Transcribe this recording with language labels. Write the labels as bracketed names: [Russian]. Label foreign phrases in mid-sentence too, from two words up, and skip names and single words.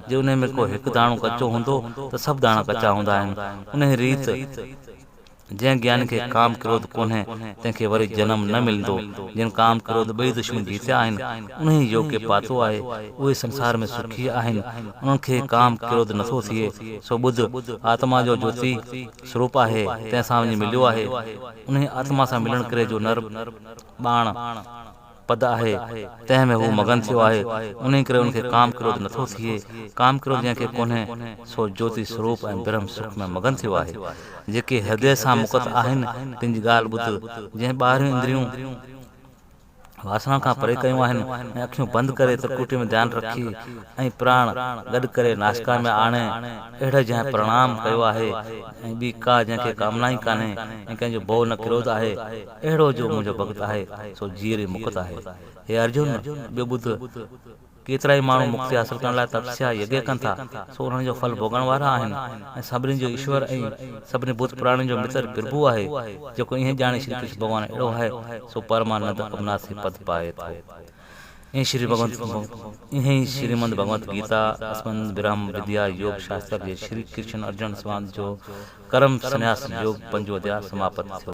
[Sindhi] जे उन में को हिकु दाणो कचो हूंदो त सभु दाणा कचा हूंदा आहिनि। उन रीति जंहिं ज्ञान खे काम क्रोध कोन्हे तंहिंखे वरी जनम न मिलंदो। जिन काम क्रोध ॿई दुश्मन जीतिया आहिनि उन्ही योग खे पातो आहे, उहे संसार में सुखी आहिनि। उन्हनि खे काम क्रोध नथो थिए। सो ॿुध आत्मा जो ज्योति स्वरूप आहे, तंहिंसां वञी मिलियो आहे। उन्ही आत्मा सां मिलण करे जो नर बाण पद आहे तंहिं में हू मगन थियो आहे। उन्ही करे उनखे काम क्रोध नथो थिए। काम क्रोध जंहिंखे कोन्हे सो ज्योति स्वरूप ऐं ब्रह्म सुख में मगन थियो आहे। जेके हृदय सां मुक़त आहिनि तिन जी ॻाल्हि ॿुध। जंहिं ॿाहिरियूं इंद्रियूं वासना खां परे कयूं आहिनि ऐं अखियूं बंदि करे त्रिकुटी में ध्यानु रखी ऐं प्राण गॾु करे नासिका में आणे, अहिड़े जंहिं प्रणाम कयो आहे ऐं ॿी का जंहिंखे कामना ई कान्हे ऐं कंहिंजो भउ न क्रोध आहे, अहिड़ो जो मुंहिंजो भक्त आहे सो जीअरी मुक्त आहे। हे अर्जुन, ॿियो ॿुध, केतिरा ई माण्हू मुक्ति हासिल करण लाइ तपस्या यज्ञ कनि था, सो उन्हनि जो फल भोगण वारा आहिनि ऐं सभिनी जो ईश्वर ऐं सभिनी भूत प्राणियुनि जो मित्र प्रभु आहे। जेको ईअं ॼाणे श्री कृष्ण भॻवानु अहिड़ो आहे सो परमानंद अविनाशी पद पाए थो। ईअं श्रीमद भगवत गीता अस्मद ब्रह्म विद्या योग शास्त्र जे श्री कृष्ण अर्जुन संवाद जो कर्म संन्यास योग 5 अध्याय समाप्त थियो।